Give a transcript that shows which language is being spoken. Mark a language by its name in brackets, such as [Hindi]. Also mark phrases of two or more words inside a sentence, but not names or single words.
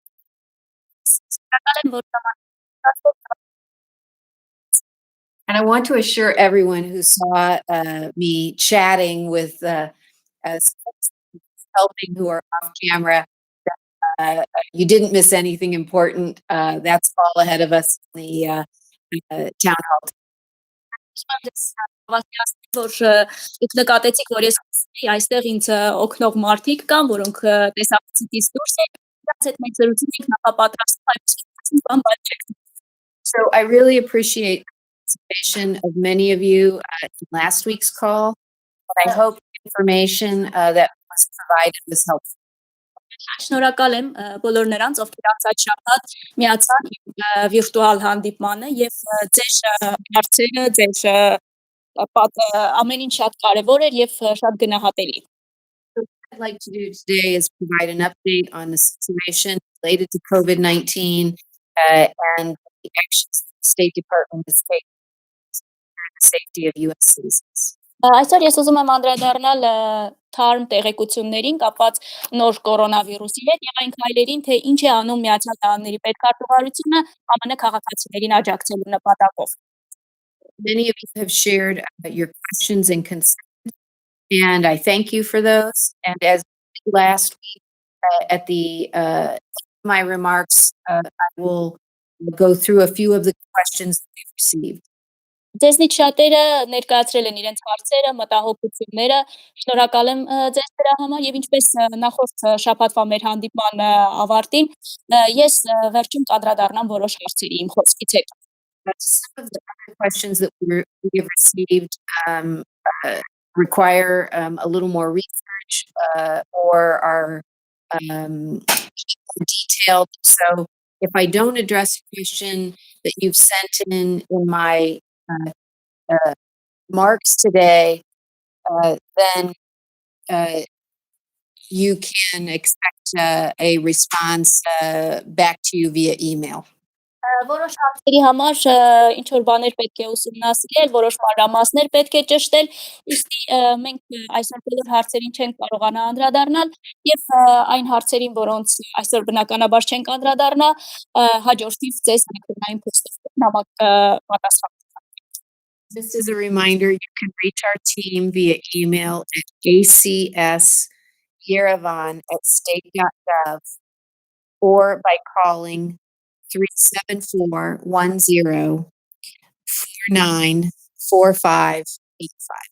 [English] And I want to assure everyone who saw me chatting with helping who are off camera, you didn't miss anything important. That's all ahead of us in the town hall. [Armenian] Որ դուք նկատեցիք, որ ես ասեցի, այստեղ ինձ օգնող մարդիկ կան, որոնք տեսախցիկից դուրս են, իրաց հետ մենք զրուցում ենք նախապատրաստում այլ բան բաճեք։ [English] So I really appreciate the participation of many of you in last week's call. And I hope the information that was provided was helpful. [Armenian] Շնորհակալ եմ բոլոր նրանց, ովքեր անցած շաբաթ միացան վիրտուալ հանդիպմանը եւ ձեր հարցերը, ձեր ամեն ինչ շատ կարեւոր էր եւ շատ գնահատելի։ [English] What I'd like to do today is provide an update on the situation related to COVID-19 and the actions the State Department is taking to secure the safety of U.S. citizens. [Armenian] Այսօր ես ուզում եմ անդրադառնալ թարմ տեղեկություններին կապված նոր կորոնավիրուսի հետ եւ այն քայլերին, թե ինչ է անում Միացյալ Նահանգների պետքարտուղարությունը ԱՄՆ քաղաքացիներին աջակցելու նպատակով։ [English] Many of you have shared your questions and concerns, and I thank you for those. And as last week, at the my remarks, I will go through a few of the questions that we've received. [Armenian] Ձեզնից շատերը ներկայացրել են իրենց հարցերը, մտահոգությունները, շնորհակալ եմ ձեզ դրա համար եւ ինչպես նախորդ շաբաթվա մեր հանդիպման ավարտին, ես վերջում կանդրադառնամ որոշ հարցերի իմ խոսքից հետո։ [English] Some of the other questions that we have received require a little more research or are detailed. So if I don't address a question that you've sent in my remarks today, then you can expect a response back to you via email. [Armenian] Որոշ հարցերի համար ինչ որ բաներ պետք է ուսումնասիրել, որոշ մանրամասներ պետք է ճշտել, իսկ մենք այսօր բոլոր հարցերին չենք կարողանա անդրադառնալ եւ այն հարցերին, որոնց այսօր բնականաբար չենք անդրադառնա, հաջորդիվ ձեզ էլեկտրոնային փոստով նամակ պատասխան. [English] Just as a reminder, you can reach our team via email at acsyerevan@state.gov or by calling 374-10-49-4585.